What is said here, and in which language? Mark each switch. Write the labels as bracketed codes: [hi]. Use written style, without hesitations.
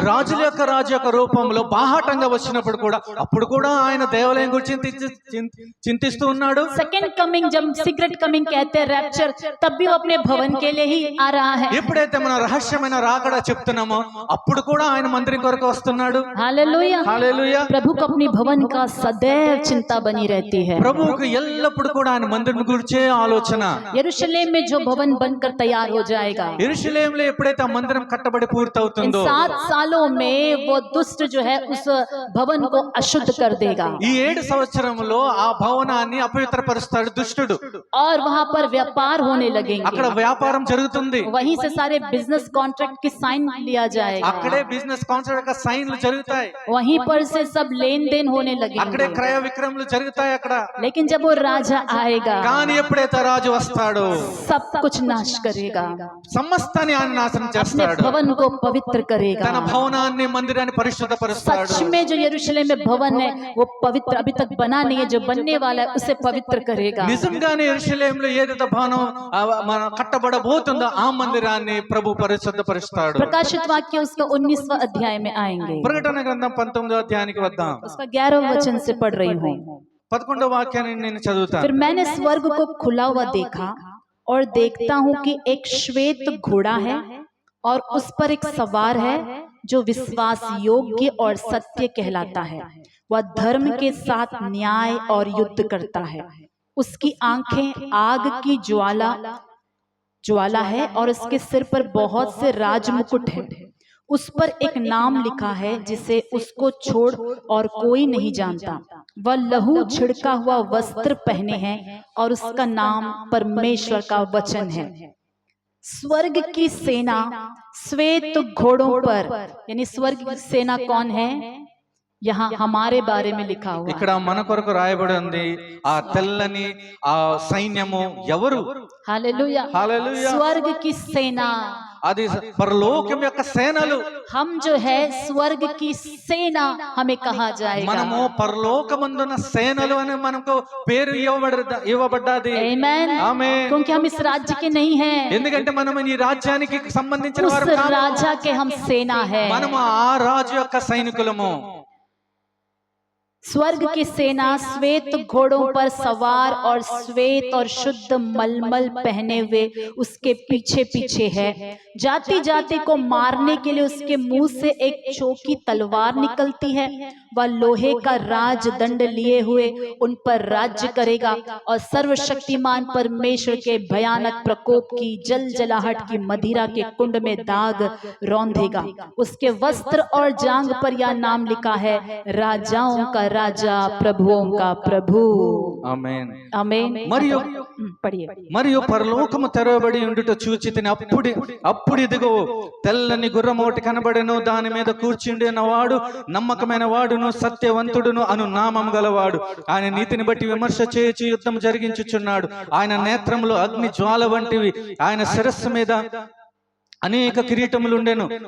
[te] రాజుల యొక్క రాజు యొక్క రూపంలో బాహాటంగా వచ్చినప్పుడు కూడా అప్పుడు కూడా ఆయన దేవాలయం గురించి చింతిస్తూ ఉన్నాడు। [en] second coming, [hi] जब [en] secret coming [hi] कहते हैं रैप्चर, तब भी वो अपने भवन के लिए ही आ रहा है। [te] ఎప్పుడైతే మన రహస్యమైన రాకడ చెప్తున్నామో అప్పుడు కూడా ఆయన మందిరం కొరకు వస్తున్నాడు। [hi] हालेलुया। [te] హల్లెలూయా। [hi] प्रभु को अपनी भवन का सदैव चिंता बनी रहती है। [te] ప్రభువుకు ఎల్లప్పుడు కూడా ఆయన మందిరం గురించే ఆలోచన। [hi] यरूशलेम में जो भवन बनकर तैयार हो जाएगा, [te] యెరూషలేములో ఎప్పుడైతే ఆ మందిరం కట్టబడి [hi] इन [te] పూర్తవుతుందో [hi] 7 सालों में वो दुष्ट जो है उस भवन को अशुद्ध कर देगा [te] ఈ 7 సంవత్సరంలో ఆ భవనాన్ని అపవిత్రపరుస్తాడు దుష్టుడు। [hi] और वहां पर व्यापार होने [te] అక్కడ [hi] लगेंगे। [te] వ్యాపారం జరుగుతుంది, [hi] वहीं से सारे [en] business contract [hi] की साइन लिया जाएगा, [te] అక్కడే [en] business concept [te] యొక్క సైన్లు జరుగుతాయి, [hi] वहीं पर से सब लेन देन होने [te] అక్కడే [hi] लगेंगे। [te] క్రయ విక్రయములు జరుగుతాయి అక్కడ। [hi] लेकिन जब वो राजा आएगा, [te] కానీ ఎప్పుడైతే రాజు వస్తాడో [hi] सब कुछ नाश करेगा, [te] సమస్తాన్ని ఆయన నాశనం [hi] अपने [te] చేస్తాడు। [hi] भवन को पवित्र [te] తన [hi] करेगा। [te] భవనాన్ని మందిరాన్ని పరిశుద్ధపరుస్తాడు। [hi] सच में जो यरूशलेम में भवन है वो पवित्र अभी तक बना नहीं है, जो बनने वाला है उसे पवित्र करेगा। [te] నిజంగానే యెరూషలేములో ఏదైతే భవనం మన కట్టబడబోతుందో ఆ మందిరాన్ని ప్రభు పరిశుద్ధపరుస్తాడు। [hi] प्रकाशित वाक्य उसका 19वां अध्याय में आएंगे। [te] ప్రకటన గ్రంథం 19వ అధ్యాయానికి వద్దాం। [hi] उसका 11वां वचन से पढ़ रही हूँ। [te] 11వ వాక్యాన్ని నేను చదువుతాను। [hi] फिर मैंने स्वर्ग को खुला हुआ देखा और देखता हूँ कि एक श्वेत घोड़ा है और उस पर एक सवार है जो विश्वास योग्य और सत्य कहलाता है। वह धर्म के साथ न्याय और युद्ध करता है। उसकी आंखें आग की ज्वाला है और उसके सिर पर बहुत से राजमुकुट है। उस पर एक नाम लिखा है जिसे उसको छोड़ और कोई नहीं जानता। वह लहू छिड़का हुआ वस्त्र पहने हैं और उसका नाम परमेश्वर का वचन है। स्वर्ग की सेना श्वेत घोड़ों पर, यानी स्वर्ग की सेना कौन है? यहाँ हमारे बारे में लिखा हुआ [te] ఇక్కడ మన కొరకు రాయబడి ఉంది ఆ తెల్లని ఆ సైన్యము ఎవరు? [hi] हालेलुया, [te] హల్లెలూయా. [hi] स्वर्ग की सेना, [te] అది పరలోకం యొక్క సేనలు. [hi] हम जो है स्वर्ग की सेना हमें कहा जाएगा। [te] మనము పరలోకమందున సేనలు అని మనకు పేరు ఇవ్వబడ్డది। [hi] आमीन, [te] ఆమేన్। [hi] क्योंकि हम इस राज्य के नहीं हैं, [te] ఎందుకంటే మనం ఈ రాజ్యానికి సంబంధించిన [hi] उस [te] వారు కాము। [hi] राजा के हम सेना है। [te] మనము ఆ రాజు యొక్క సైనికులము। [hi] स्वर्ग की सेना श्वेत घोड़ों पर सवार और श्वेत और शुद्ध मलमल पहने हुए उसके पीछे पीछे है। जाति जाति को मारने के लिए उसके मुंह से एक चौकी तलवार निकलती है। वह लोहे का राज दंड लिए हुए उन पर राज्य करेगा और सर्वशक्तिमान परमेश्वर के भयानक प्रकोप की जल जलाहट की मदिरा के कुंड में दाग रौंदेगा। उसके वस्त्र और जांग पर यह नाम लिखा है, राजाओं का राजा, प्रभुओं का प्रभु। [te] ఆమేన్। [hi] आमीन। [te] మరియు [hi] पढ़िए। [te] మరియు పరలోకము తెరవబడి ఉండుట చూచి తిని అప్పుడు ఇదిగో తెల్లని గుర్రము ఒకటి కనబడెను, దాని మీద కూర్చుండిన వాడు నమ్మకమైన వాడును సత్యవంతుడును అను నామం గలవాడు. ఆయన నీతిని బట్టి విమర్శ చేయుచు యుద్ధం జరిగించుచున్నాడు. ఆయన నేత్రములు అగ్ని జ్వాల వంటివి, ఆయన శిరస్సు మీద అనేక కిరీటములు ఉండెను.